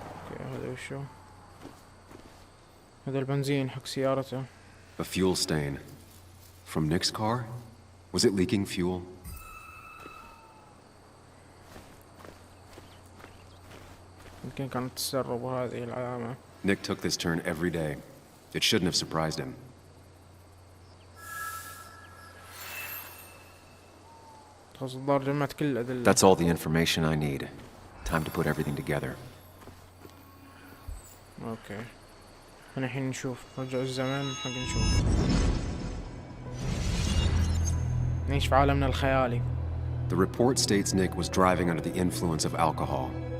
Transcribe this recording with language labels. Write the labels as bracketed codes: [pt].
[ar] اوكي هذا وشو؟ هذا البنزين حق سيارته. [en] A fuel stain. From Nick's car? Was it leaking fuel? [ar] يمكن كانت تسرب هذه العلامة. [en] Nick took this turn every day. It shouldn't have surprised him. [ar] خلاص الظاهر جمعت كل الأدلة. [en] That's all the information I need. Time to put everything together. [ar] اوكي احنا الحين نشوف رجع الزمن حق نشوف نعيش في عالمنا الخيالي. [en] The report states Nick was driving under the influence of alcohol.